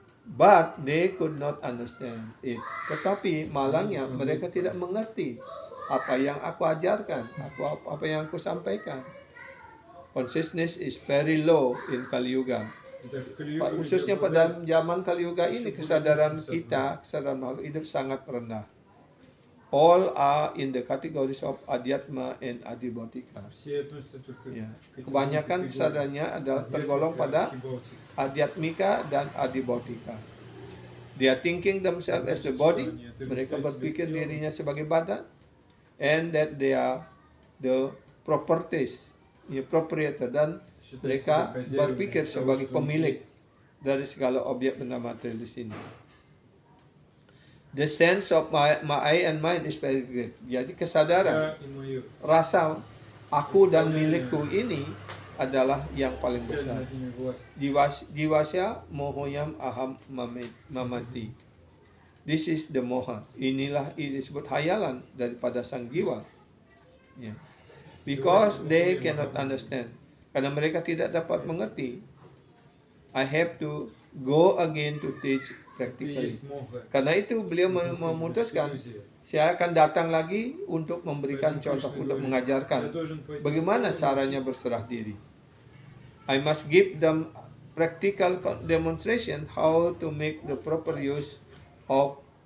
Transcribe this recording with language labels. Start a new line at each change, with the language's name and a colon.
English: But they could not understand it.
Indonesian: Tetapi malangnya mereka tidak mengerti apa yang aku ajarkan, apa yang aku sampaikan.
English: Consciousness is very low in Kali Yuga.
Indonesian: Khususnya pada zaman Kali Yuga ini, kesadaran kita, kesadaran makhluk hidup sangat rendah.
English: All are in the categories of Adhyatma and Adhibautika.
Indonesian: Ya. Kebanyakan kesadarannya adalah tergolong pada Adhyatmika dan Adhibautika.
English: They are thinking themselves as the body.
Indonesian: Mereka berpikir dirinya sebagai badan.
English: And that they are the properties, proprietor,
Indonesian: dan mereka berpikir sebagai pemilik dari segala objek benda material di sini.
English: The sense of my I and mine is very great.
Indonesian: Jadi kesadaran, rasa aku dan milikku ini adalah yang paling besar.
Sanskrit: Jiwasya mohoyam aham mamati.
English: This is the moha.
Indonesian: Inilah ini disebut hayalan daripada sang jiwa. Yeah.
English: Because they cannot understand.
Indonesian: Karena mereka tidak dapat mengerti.
English: I have to go again to teach practically.
Indonesian: Karena itu beliau memutuskan, saya akan datang lagi untuk memberikan contoh, untuk mengajarkan bagaimana caranya berserah diri.
English: I must give them practical demonstration how to make the proper use of.